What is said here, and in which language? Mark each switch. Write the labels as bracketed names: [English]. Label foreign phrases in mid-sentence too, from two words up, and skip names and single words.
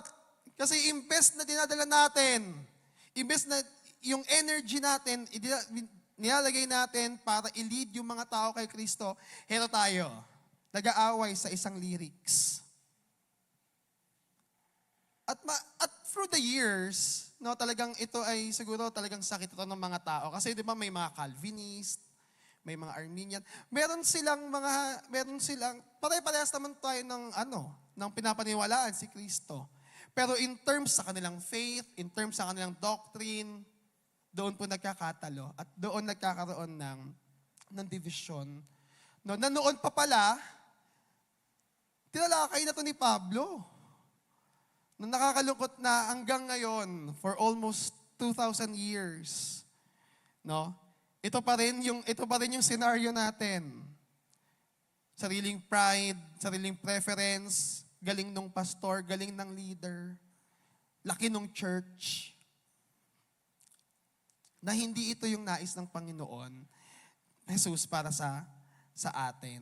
[Filipino] Kasi imbes na dinadala natin, imbes na yung energy natin, nilalagay natin para i-lead yung mga tao kay Kristo, heto tayo, nag-aaway sa isang lyrics. [English] At through the years, no, [Filipino] talagang ito ay siguro talagang sakit ito ng mga tao. Kasi di ba may mga Calvinist, may mga Arminian. Meron silang, pare-parehas naman tayo ng pinapaniwalaan si Kristo. Pero [English] in terms [Filipino] sa kanilang faith, [English] in terms [Filipino] sa kanilang doctrine, doon po nagkakatalo at doon nagkakaroon ng division. No, na noon pa pala, tinalakay na to ni Pablo. Nung nakakalungkot na hanggang ngayon, [English] for almost 2,000 years, no? [Filipino] Ito pa rin yung scenario natin. Sariling pride, sariling preference, galing nung pastor, galing ng leader, laki nung church. Na hindi ito yung nais ng Panginoon, Jesus, para sa atin.